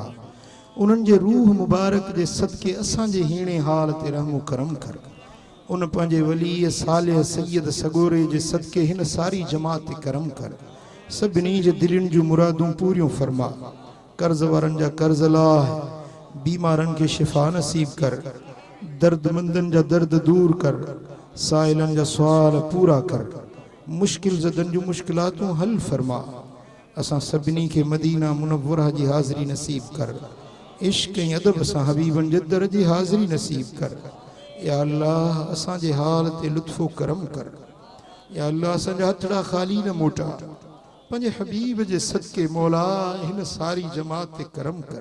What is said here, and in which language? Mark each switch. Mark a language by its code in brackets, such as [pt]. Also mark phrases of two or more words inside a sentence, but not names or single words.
[sd] उन्हनि जे रूह मुबारक जे सदके असांजे हीणे हाल ते रहमो करम कर। उन पंहिंजे वली सालिह सैयद सगोरे जे सदके हिन सारी जमात ते करम कर। सभिनी जे दिलनि जूं मुरादूं पूरियूं फरमा। कर्ज़ वारनि जा कर्ज़ लाह, बीमारनि खे शिफ़ा नसीब कर, दर्दमंदनि जा दर्द दूर कर, साइलनि जा सुवाल पूरा कर, मुश्किल ज़दनि जूं मुश्किलातूं हल फरमा। असां सभिनी खे मदीना मुनव्वरा जी हाज़िरी नसीब कर। इश्क ऐं अदब सां हबीबनि जे दर जी हाज़िरी नसीब कर। [ar] يا الله [sd] असांजे हाल ते लुत्फ़ो करम कर। [ar] يا الله [sd] असांजा हथड़ा ख़ाली न मोटा। पंहिंजे हबीब जे सदके मौला हिन सारी जमात ते करम कर।